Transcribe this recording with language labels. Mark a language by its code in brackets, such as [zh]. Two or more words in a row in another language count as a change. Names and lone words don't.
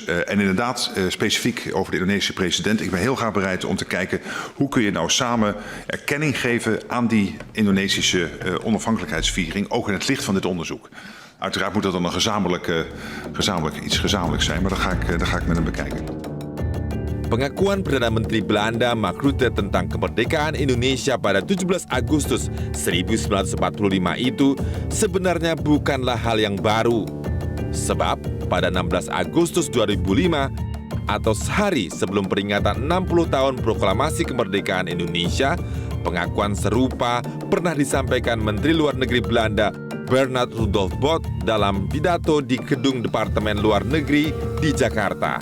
[nl] En inderdaad, specifiek over de Indonesische president. Ik ben heel graag bereid om te kijken hoe kun je nou samen erkenning geven aan die Indonesische onafhankelijkheidsviering, ook in het licht van dit onderzoek. Uiteraard moet dat dan iets gezamenlijks zijn, maar dat ga ik met hem bekijken. [id] Pengakuan Perdana Menteri Belanda Mark Rutte tentang kemerdekaan Indonesia pada 17 Agustus 1945 itu sebenarnya bukanlah hal yang baru. Sebab pada 16 Agustus 2005 atau sehari sebelum peringatan 60 tahun proklamasi kemerdekaan Indonesia, pengakuan serupa pernah disampaikan Menteri Luar Negeri Belanda Bernard Rudolf Bot dalam pidato di Gedung Departemen Luar Negeri di Jakarta.